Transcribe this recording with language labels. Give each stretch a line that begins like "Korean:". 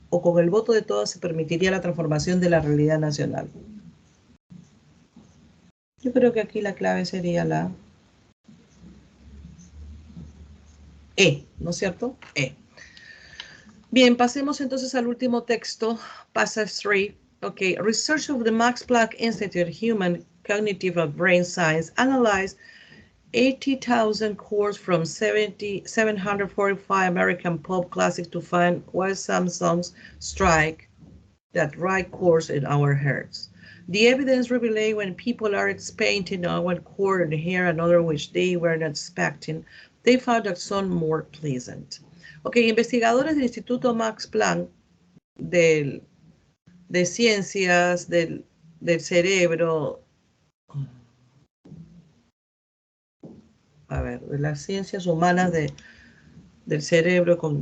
Spanish: O con el voto de todas se permitiría la transformación de la realidad nacional. Yo creo que aquí la clave sería la E, ¿no es cierto? E. Bien, pasemos entonces al último texto, passage 3.
English: Okay, research of the Max Planck Institute Human Cognitive and Brain Science analyzed 80,000 chords from 745 American pop classics to find why some songs strike that right chords in our hearts. The evidence revealed when people are expecting one chord and hear another which they were not expecting, they found that song more pleasant.
Spanish: Ok, investigadores del Instituto Max Planck de ciencias del cerebro, a ver, de las ciencias humanas del cerebro,